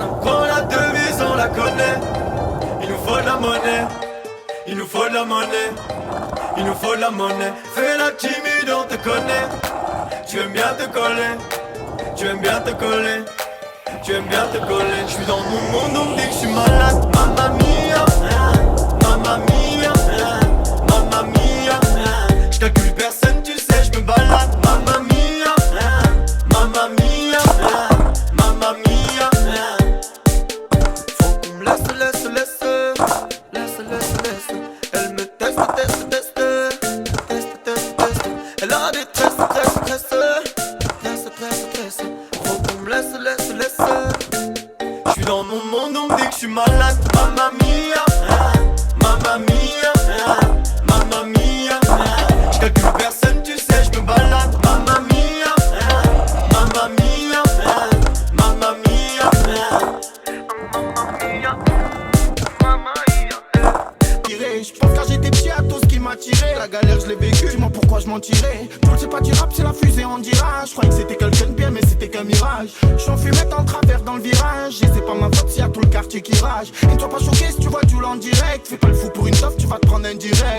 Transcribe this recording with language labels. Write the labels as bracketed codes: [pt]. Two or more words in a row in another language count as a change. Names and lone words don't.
[fr] Quand la devise on la connaît, il nous faut de la monnaie, il nous faut de la monnaie, il nous faut de la monnaie. Fais la timide, on te connaît. Tu aimes bien te coller, tu aimes bien te coller, tu aimes bien te coller. Je suis dans mon monde, on me dit que je suis malade. [it] Mamma mia, mamma mia, mamma mia. [fr] Je calcule personne, tu sais, je me balade. [it] Mamma mia, mamma mia, mamma mia. [fr] Faut qu'on me laisse, laisse, laisse, laisse, laisse, laisse. Elle me teste, teste, teste, teste, teste, teste. Elle a des tresses, tresses, tresses, tresses, tresses, tresses. Faut qu'on me laisse, laisse, laisse. J'suis dans mon monde, on me dit que j'suis malade. [it] Mamma mia, mamma mia, mamma mia. [fr] J'calcule personne, tu sais, j'me balade. [it] Mamma mia, mamma mia, mamma mia, mamma mia, mamma mia. [fr] Je pense quand j'étais petit à tout ce qui m'a tiré. La galère je l'ai vécu, dis-moi pourquoi je mentirais. Tout c'est pas du rap, c'est la fusée en dira. Je croyais que c'était quelqu'un de bien mais c'était qu'un mirage. Je suis en fumette en travers dans le virage. Et c'est pas ma faute s'il y a tout le quartier qui rage. Et ne sois pas choqué si tu vois Jules en direct. Fais pas le fou pour une toffe, tu vas te prendre un direct.